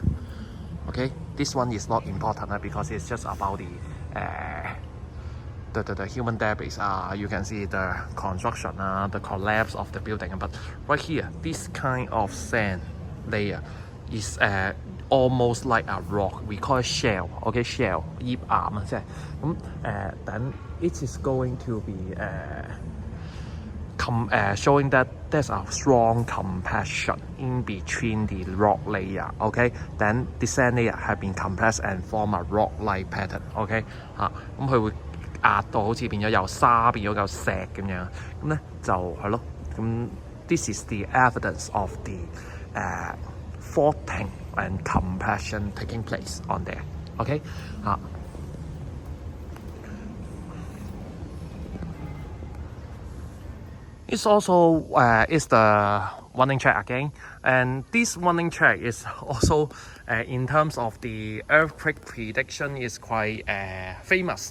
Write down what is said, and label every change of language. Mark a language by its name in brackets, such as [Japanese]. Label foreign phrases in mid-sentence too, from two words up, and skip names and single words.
[English] Okay, this one is not important because it's just about the human debris. You can see the construction, the collapse of the building. But right here, this kind of sand layer is almost like a rock. We call it shell. Okay, shell, [Cantonese] 葉岩即係咁 [English] then it is going to be showing that there's a strong compression in between the rock layer. Okay, then the sand layer have been compressed and form a rock-like pattern. [Cantonese] Okay， 咁佢會壓到好似變咗由沙變咗嚿石咁樣，咁咧就係咯。 [English] 咁 this is the evidence of the faulting and compression taking place on there. Okay, it's also is the warning track again, and this warning track is also in terms of the earthquake prediction is quite famous.